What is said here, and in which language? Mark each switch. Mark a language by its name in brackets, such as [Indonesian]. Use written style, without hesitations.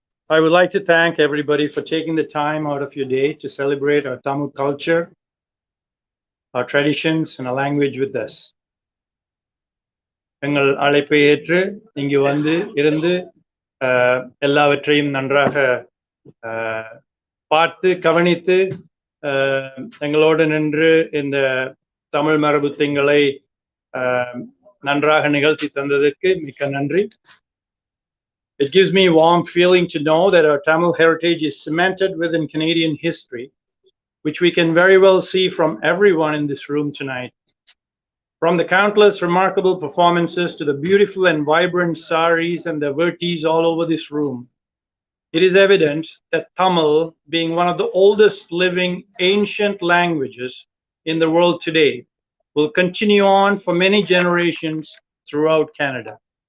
[English] I would like to thank everybody for taking the time out of your day to celebrate our Tamil culture, our traditions, and our language with us. [Tamil] எங்கள் அழைப்பை ஏற்று இங்கு வந்து இருந்து எல்லாவற்றையும் நன்றாக பார்த்து கவனித்து எங்களோடு நின்று இந்த தமிழ் மரபு திங்களை நன்றாக நிகழ்த்தி தந்ததற்கு மிக்க நன்றி. [English] It gives me a warm feeling to know that our Tamil heritage is cemented within Canadian history, which we can very well see from everyone in this room tonight. From the countless remarkable performances to the beautiful and vibrant saris and the vertis all over this room, it is evident that Tamil, being one of the oldest living ancient languages in the world today, will continue on for many generations throughout Canada.